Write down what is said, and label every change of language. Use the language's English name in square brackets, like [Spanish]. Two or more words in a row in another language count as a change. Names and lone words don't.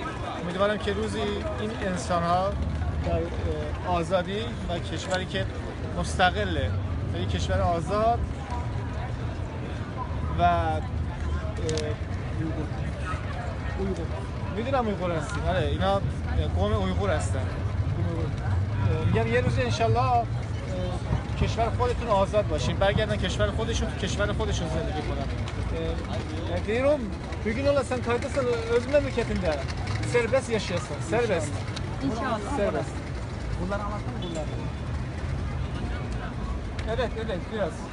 [Persian] امیدوارم که روزی این انسان‌ها در آزادی و کشوری که مستقله، یعنی کشور آزاد و میدونم اویغور هستیم، آره اینا قوم اویغور هستن. میگم یه روز انشالله کشور خودتون آزاد باشین، برگردن کشور خودشون، تو kişiler خودشون زندگی کنن. [Turkish] Diyorum, bugün olasın kardeşler öz memleketinde serbest yaşayasın, serbest. İnşallah. Serbest. Bunları anlattın mı bunları? Evet, biraz.